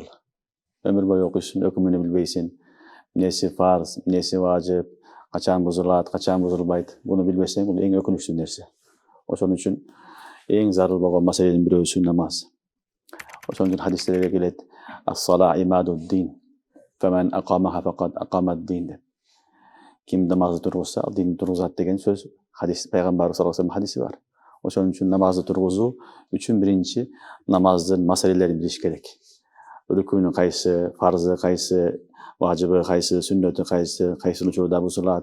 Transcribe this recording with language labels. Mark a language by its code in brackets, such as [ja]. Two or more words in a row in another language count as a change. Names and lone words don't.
[ky] Өмүр бою окуйсуң, өкүмүнү билбейсиң. Эмнеси фарз, эмнеси важып, качан бузулат, качан бузулбайт. Буну билбесең, бул эң өкүнүчтүү нерсе. Ошон үчүн эң зарыл болгон маселенин бирөөсү намаз. Ошон үчүн хадистерде келет: [ar] "الصلاة عماد الدين, فمن أقامها فقد أقام الدين" деп. [ky] Ким намазды тургузса, динди тургузат деген сөз хадис пайгамбарыбыз [ar] صلى الله عليه وسلم [ky] хадиси бар. Ошон үчүн намазды тургузуу үчүн биринчи намаздын маселелерин билиш керек. Рүкүнү кайсы, фарзы кайсы, важыбы кайсы, сүннөтү кайсы, кайсы учурда бузулат.